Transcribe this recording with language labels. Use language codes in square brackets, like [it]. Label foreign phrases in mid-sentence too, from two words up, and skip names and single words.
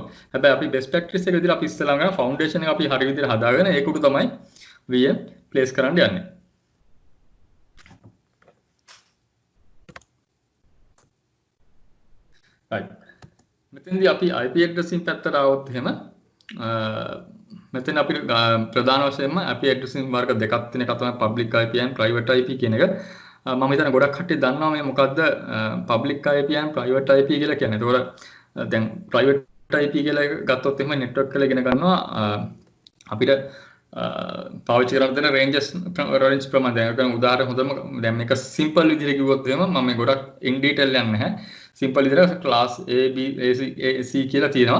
[si] හැබැයි අපි [en] best practice [si] එක විදිහට අපි ඉස්සෙල්ලාම ගන්න foundation එක අපි හරි විදිහට හදාගෙන ඒක උඩ තමයි [en] VM place [si] කරන්න යන්නේ. right. මෙතනදී අපි [en] IP addressing [si] පැත්තට આવොත් එහෙම මෙතන අපිට ප්‍රධාන වශයෙන්ම [en] IP addressing [si] වර්ග දෙකක් තියෙන එක තමයි [en] public IP and private IP [si] කියන එක. මම හිතන්නේ ගොඩක් කට්ටිය දන්නවා මේ මොකද්ද [en] public IP and private IP [si] කියලා කියන්නේ. ඒතකොට දැන් [en] private IP [si] කියලා ගත්තොත් එහෙම network කියලා ඉගෙන ගන්නවා අපිට පාවිච්චි කරන්න දෙන range ප්‍රමාණය. දැන් උදාහරණ හොඳම දැන් මේක simple විදිහට කිව්වොත් එහෙම මම මේ ගොඩක් [en] in detail [si] යන්නේ නැහැ. සිම්පල් විදිහට ක්ලාස් A B A C කියලා තියෙනවා.